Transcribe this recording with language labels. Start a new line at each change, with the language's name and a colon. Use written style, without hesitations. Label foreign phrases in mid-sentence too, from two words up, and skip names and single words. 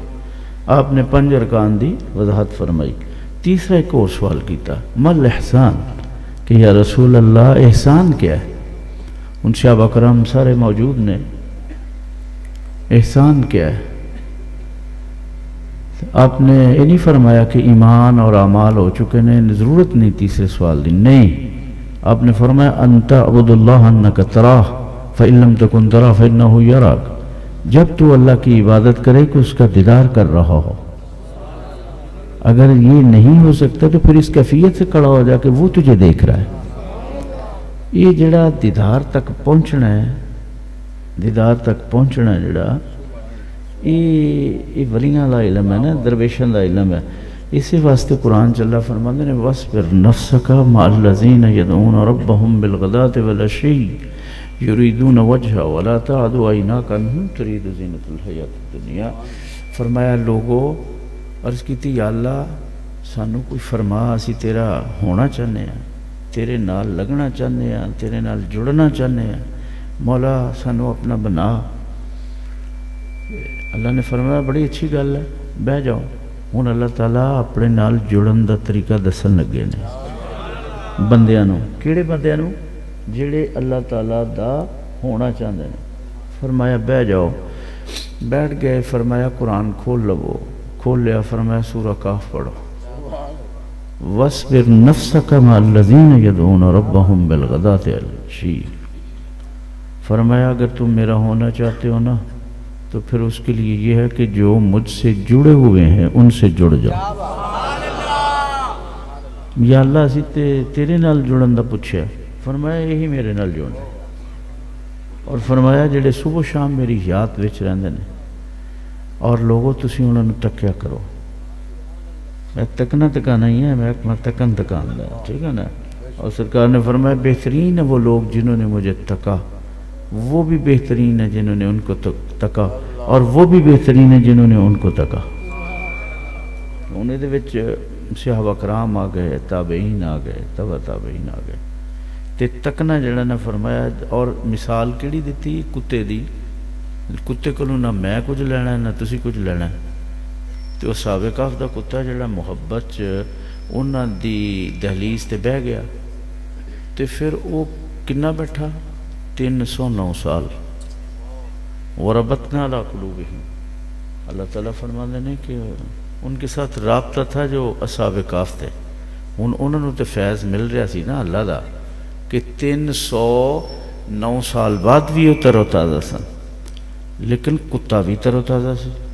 Punjabi: آپ نے 5 ارکان دی وضاحت فرمائی. تیسرا ایک اور سوال کیتا مل احسان، کہ یا رسول اللہ احسان کیا ہے؟ ان صحابہ کرام سارے موجود نے، احسان کیا ہے؟
Urdu: آپ نے یہ نہیں فرمایا کہ ایمان اور اعمال ہو چکے ہیں ضرورت نہیں تیسرے سوال دی، نہیں. آپ نے فرمایا
Arabic: انت عبد اللہ انک تراہ فإن لم تکن تراہ فإنہ یراک،
Urdu: جب تو اللہ کی عبادت کرے کہ اس کا دیدار کر رہا ہو. اگر یہ نہیں ہو سکتا تو پھر اس کیفیت سے کھڑا ہو جا کہ وہ تجھے دیکھ رہا ہے.
Punjabi: یہ جڑا دیدار تک پہنچنا ہے، دیدار تک پہنچنا ہے جڑا یہ ولیاں دا علم ہے نا، درویشاں دا علم ہے. اسی واسطے قرآن چ اللہ فرماندے نے
Arabic: وَاصْبِرْ نَفْسَكَ مَعَ الَّذِينَ يَدْعُونَ رَبَّهُمْ بِالْغَدَاةِ وَالْعَشِيِّ يُرِيدُونَ وَجْهَهُ وَلَا تَعْدُ عَيْنَاكَ عَنْهُمْ تُرِيدُ زِينَةَ الْحَيَاةِ الدُّنْيَا.
Punjabi: فرمایا لوگو عرض کیتی یا اللہ سانو کوئی فرما، اسی تیرا ہونا چاہنے ہیں، تیرے نال لگنا چاہنے ہیں، تیرے نال جڑنا چاہنے ہیں، مولا سانو اپنا بنا. اللہ نے فرمایا بڑی اچھی گل ہے، بہ جاؤ. ہوں اللہ تعالیٰ اپنے نال جڑن دا طریقہ دسن لگے نے بندیاں نو. کیڑے بندیاں نو؟ جڑے اللہ تعالیٰ دا ہونا چاہتے ہیں.
Urdu: فرمایا بہ جاؤ. بیٹھ گئے، فرمایا قرآن کھول لو، کھول لیا، فرمایا سورہ کہف پڑھو،
Arabic: وَاصْبِرْ نَفْسَكَ مَعَ الَّذِينَ يَدْعُونَ رَبَّهُمْ بِالْغَدَاةِ وَالْعَشِيِّ۔
Urdu: فرمایا اگر تم میرا ہونا چاہتے ہو نا تو پھر اس کے لیے یہ ہے کہ جو مجھ سے جڑے ہوئے ہیں ان سے جڑ جاؤ۔
Punjabi: یا اللہ اسی تیرے نال جڑن دا پوچھا، فرمایا یہی میرے نال جڑنا، اور فرمایا جڑے صبح شام میری یاد وچ رہندے نے اور لوگوں تسی انہوں نے تکیا کرو۔ میں تکنا تکانا ہی ہے، میں تکن تکان دا، ٹھیک ہے نا۔
Urdu: اور سرکار نے فرمایا بہترین ہے وہ لوگ جنہوں نے مجھے تکا، وہ بھی بہترین ہے جنہوں نے ان کو تکا، اور وہ بھی بہترین ہے جنہوں نے ان کو تکا۔
Punjabi: انہیں دے وچ صحابہ کرام آ گئے، تابعین آ گئے، تبع تابعین آ گئے، تے تکنا جڑا نہ فرمایا۔ اور مثال کیڑی دیتی؟ کتے دی، کتے کو نہ میں کچھ لینا ہے نہ تسی کچھ لینا ہے۔ تو اصحاب کہف دا کتا جڑا محبت چ انہاں دی دہلیز تے بہ گیا، تے پھر وہ کنا بیٹھا؟ 309 سال۔
Arabic: وَرَبَطْنَا عَلَىٰ قُلُوبِهِمْ،
Urdu: اللہ تعالیٰ فرماتے ہیں کہ ان کے ساتھ رابطہ تھا جو اصحاب کہف تھے۔
Punjabi: انہوں نے تو فیض مل رہا سی نا اللہ دا، کہ 309 سال بعد بھی وہ تر و تازہ سن، لیکن کتا بھی تر و تازہ سی۔